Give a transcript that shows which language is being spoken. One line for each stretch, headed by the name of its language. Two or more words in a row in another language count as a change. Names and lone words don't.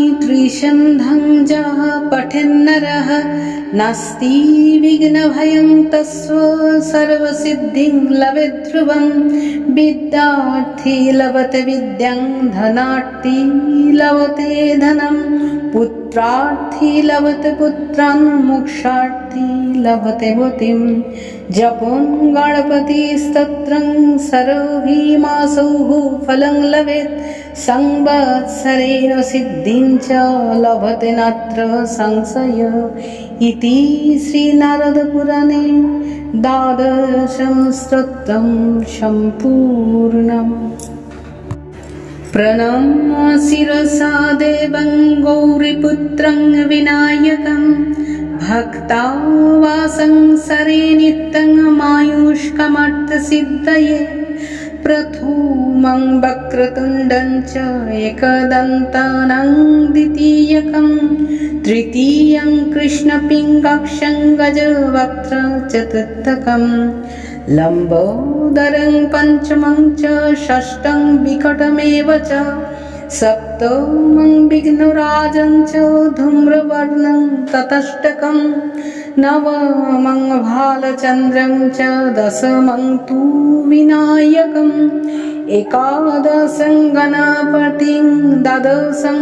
Sanskrit: ত্রিসন্ধং যः পঠেন্নরः নাস্তি বিঘ্নভয়ং তস্য সর্বসিদ্ধিং লভেৎ ধ্রুবং বিদ্যার্থী লভতে বিদ্যাং ধনার্থী লভতে ধনম পুত্রার্থী লভতে পুত্রান মোক্ষার্থী লভতে মতিম জপং গণপতি স্তোত্রং সর্বভীমাসৌঃ ফলং লভেৎ সংবৎসরেণ সিদ্ধিং চ লভতে নাত্র সংশয় ইতি শ্রী নারদ পুরাণে দ্বাদশং স্তোত্রং সম্পূর্ণম। প্রণম্য শিরসা দেবং গৌরীপুত্রং বিনায়কং ভক্তাবাসং সরে নিত্যং মায়ুষ্কমর্থসিদ্ধয়ে প্রথমং বক্রতুণ্ডং চ একদন্তানং দ্বিতীয়কং তৃতীয়ং কৃষ্ণপিঙ্গাক্ষং গজবক্त्रं চতুর্থকং লম্বোদরং পঞ্চমং চ ষষ্ঠং বিকটমেব চ সপ্তমং বিঘ্নরাজং চ ধূম্রবর্ণং ততষ্টকং নবমং ভালচন্দ্রং চ দশমং তু বিনায়কং একাদশং গণপতি স্তোত্রং সর্বসিদ্ধিং লভেৎ ধ্রুবং বিদ্যার্থী লভতে বিদ্যাং ধনার্থী লভতে পুত্রান মোক্ষার্থী লভতে ধনম পুত্রার্থী লভতে পুত্রান মোক্ষার্থী লভতে মতিম জপং গণপতি স্তোত্রং সর্বভীমাসৌঃ ফলং লভেৎ সংবৎসরেণ সিদ্ধিং চ লভতে নাত্র সংশয় ইতি শ্রী নারদ পুরাণে দ্বাদশং স্তোত্রং সম্পূর্ণম। সপ্তমং বিঘ্নরাজং চ ধূম্রবর্ণং ততষ্টকং নবমং ভালচন্দ্রং চ দশমং তু বিনায়কং একাদশং গণপতিং দ্বাদশং